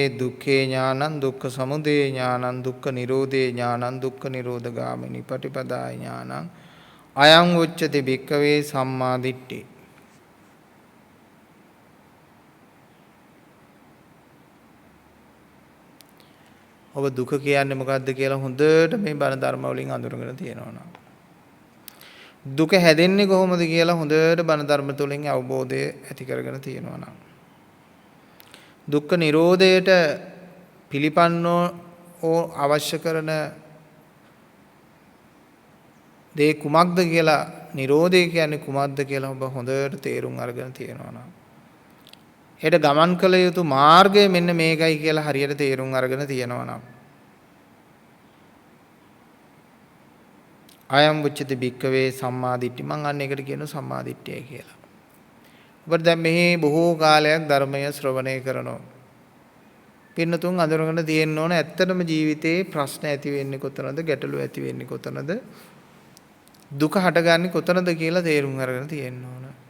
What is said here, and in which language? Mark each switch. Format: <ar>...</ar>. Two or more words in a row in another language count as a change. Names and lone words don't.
<pi>දුක්ඛේ ඥානං දුක්ඛ සමුදය ඥානං දුක්ඛ නිරෝධේ ඥානං දුක්ඛ නිරෝධගාමිනී පටිපදා ඥානං අයං උච්චති භික්කවේ සම්මාදිට්ඨි.</pi> <si>ඔබ දුක කියන්නේ මොකක්ද කියලා හොඳට මේ බණ ධර්ම වලින් අඳුරගෙන තියෙනවා නම් දුක හැදෙන්නේ කොහොමද කියලා හොඳට බණ ධර්ම තුලින් අවබෝධය ඇති කරගෙන තියෙනවා නම් දුක්ඛ නිරෝධයට පිළිපන්නෝ අවශ්‍ය කරන දේ කුමක්ද කියලා නිරෝධය කියන්නේ කුමක්ද කියලා ඔබ හොඳට තේරුම් අරගෙන තියෙනවා නම් හෙට ගමන් කළ යුතු මාර්ගය මෙන්න මේකයි කියලා හරියට තේරුම් අරගෙන තියෙනවා නම්</si> <pi>අයම් උච්චති භික්කවේ සම්මාදිට්ඨි</pi> <si>මං අන්න එකට කියනවා සම්මාදිට්ඨිය කියලා. ඔබට දැන් මෙහි බොහෝ කාලයක් ධර්මය ශ්‍රවණය කරනවා. පින්නතුන් අඳුරගෙන තියෙන්න ඕන ඇත්තටම ජීවිතේ ප්‍රශ්න ඇති වෙන්නේ කොතනද ගැටලු ඇති වෙන්නේ කොතනද දුක හටගන්නේ කොතනද කියලා තේරුම් අරගෙන තියෙන්න ඕන.</si>